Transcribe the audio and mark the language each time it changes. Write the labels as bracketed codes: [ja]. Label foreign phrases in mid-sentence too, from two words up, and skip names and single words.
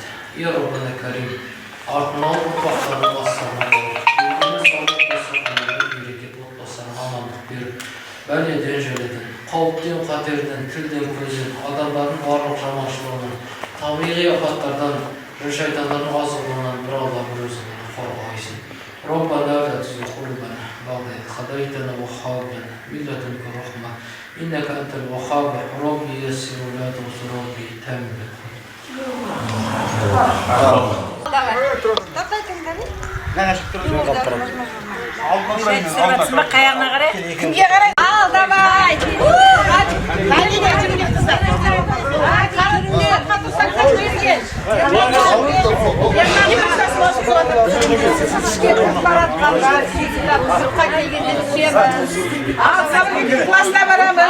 [ar] يا ربنا كريم, [kk] артынан ұрпақтарын бастарына алып, өзіне саулық болсақанымен берекет отбасына амандық беріп, бәледен жәледен, қауіптен, қатерден, тілден, көзден, адамдардың барлық жаманшылығынан, табиғи апаттардан, шайтандардың азғылынан бір Аллах өзіңнен қорғайсың. [ar] ربنا لا تزغ قلوبنا بعد إذ هديتنا وهب لنا من لدنك رحمة إنك أنت الوهاب رب يسر ولا تعسر رب تمم. [kk] Қаяғына қарай? Кімге қарай? Ал, давай! Класына барамыз.